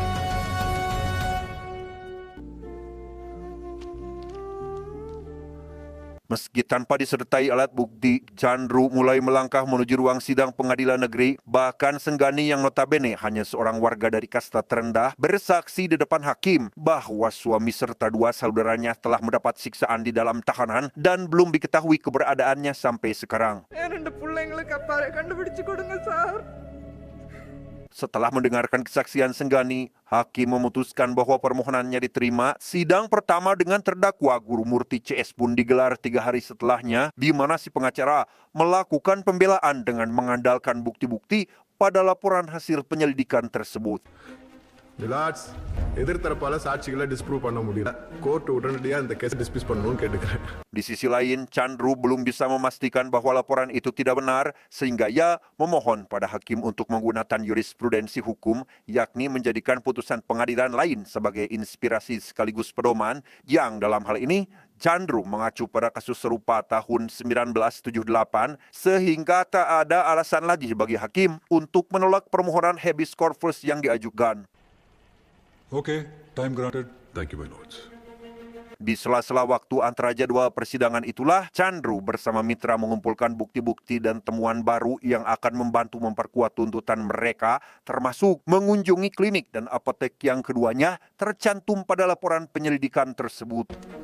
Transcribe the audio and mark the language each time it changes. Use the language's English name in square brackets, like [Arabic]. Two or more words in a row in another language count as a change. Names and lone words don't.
[Indonesian] Meski tanpa disertai alat bukti, Chandru mulai melangkah menuju ruang sidang pengadilan negeri. Bahkan Senggani yang notabene hanya seorang warga dari kasta terendah bersaksi di depan hakim bahwa suami serta dua saudaranya telah mendapat siksaan di dalam tahanan dan belum diketahui keberadaannya sampai sekarang. [Tamil] என் 2 பிள்ளைங்களுக்கு அப்பாவை கண்டுபிடிச்சு கொடுங்க சார். [Indonesian] Setelah mendengarkan kesaksian Senggani, hakim memutuskan bahwa permohonannya diterima. Sidang pertama dengan terdakwa Guru Murti CS pun digelar 3 hari setelahnya, di mana si pengacara melakukan pembelaan dengan mengandalkan bukti-bukti pada laporan hasil penyelidikan tersebut. [Tamil] ரிலாக்ஸ் எதிர்த்தரப்பால சாட்சிகளை டிஸ்ப்ரூவ் பண்ண முடியல கோர்ட் உடனடியாக இந்த கேஸை டிஸ்மிஸ் பண்ணணும்னு கேட்டுக்கிறேன். [Indonesian] Di sisi lain, Chandru belum bisa memastikan bahwa laporan itu tidak benar, sehingga ia memohon pada hakim untuk menggunakan jurisprudensi hukum, yakni menjadikan putusan pengadilan lain sebagai inspirasi sekaligus pedoman, yang dalam hal ini Chandru mengacu pada kasus serupa tahun 1978, sehingga tak ada alasan lagi bagi hakim untuk menolak permohonan [Latin] habeas corpus [Indonesian] yang diajukan. [English] Okay, time granted. Thank you, my lords. [Indonesian] Di sela-sela waktu antara jadwal persidangan itulah, Chandru bersama Mitra mengumpulkan bukti-bukti dan temuan baru yang akan membantu memperkuat tuntutan mereka, termasuk mengunjungi klinik dan apotek yang keduanya tercantum pada laporan penyelidikan tersebut.